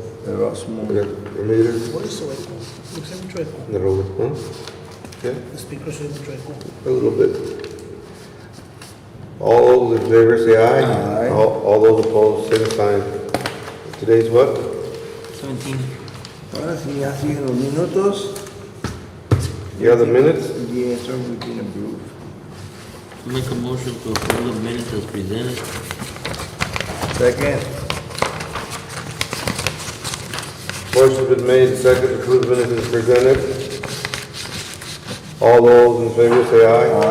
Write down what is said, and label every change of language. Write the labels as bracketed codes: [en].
[en] Erasmo. Ramirez. What is so echo? Looks like mucho echo. The roller, huh? Yeah, The speakers are mucho echo. a little bit. All those in favor say aye. Aye. All those opposed, same sign. Today's what? 17. [es] Ahora sí, ya siguen los minutos. [en] You have the minutes? Yes, sir, we can approve. Make a motion to approve the minutes as presented. Second. Motion's been made, second, to approve minutes is presented. All those in favor say aye.